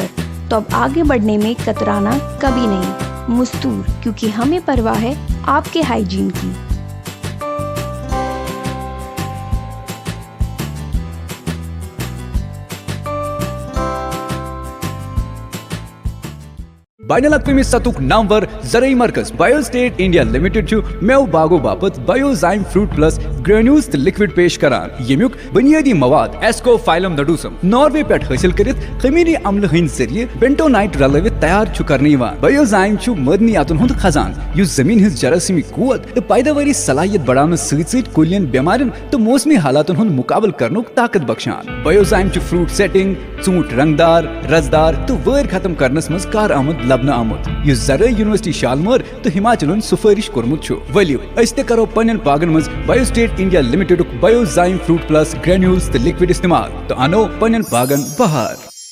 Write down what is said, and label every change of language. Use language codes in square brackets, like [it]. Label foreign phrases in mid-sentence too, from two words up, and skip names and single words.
[ur] تو اب آگے بڑھنے میں کترانا کبھی نہیں۔ مستور، کیونکہ ہمیں پرواہ ہے آپ کے ہائیجین کی۔ [ks] بین الاقوامی سطح نامور زرعی مرکز بایو سٹیٹ انڈیا لمیٹڈ میو باغو باپت بایو زائم فروٹ پلس گرینیولز تو لکوڈ پیش کران، یمیک بنیادی مواد ایسکو فائلم نڈوسم ناروے پہ حاصل کرت خمیری عمل ہند ذریعے بینٹونائٹ رلوت تیار کرنے بایو زائم معدنیاتن ہند خزان اس زمین ہز جراثیمی قوت تو پیداواری صلاحیت بڑھانے ست کلین بیمارن تو موسمی حالاتن ہند مقابل کرنک طاقت بخشان۔ بایو زائم [en] fruit setting, [ks] ژوٗنٛٹھ رنگدار، رزدار تو وٲر ختم کرنس مز کار آمد آمت اس زرعی یونیورسٹی شالمور تو ہماچل سفارش کورمت۔ ولو اس تہ کرو پنن باغن مز بایو سٹیٹ انڈیا لمیٹڈ بایو زائم فروٹ پلس گرینیولز تو لکوڈ استعمال تو انو پنن باغن بہار۔